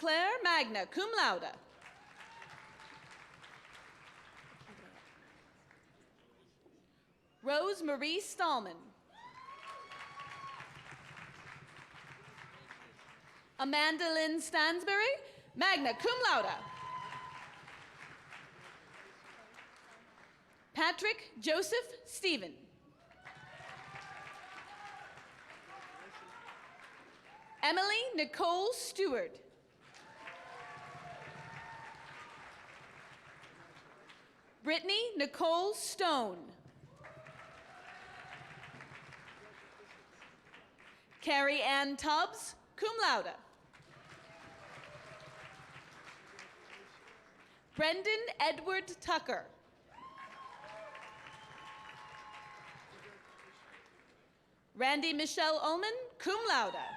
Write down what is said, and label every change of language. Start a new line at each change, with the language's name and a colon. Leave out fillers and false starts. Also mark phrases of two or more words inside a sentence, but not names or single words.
English: Clair,
Latin: magna cum laude.
English: Rose Marie Stallman. Amanda Lynn Stansberry,
Latin: magna cum laude.
English: Patrick Joseph Stephen. Emily Nicole Stewart. Brittany Nicole Stone. Carrie Ann Tubbs,
Latin: cum laude.
English: Brendan Edward Tucker. Randy Michelle Ullman,
Latin: cum laude.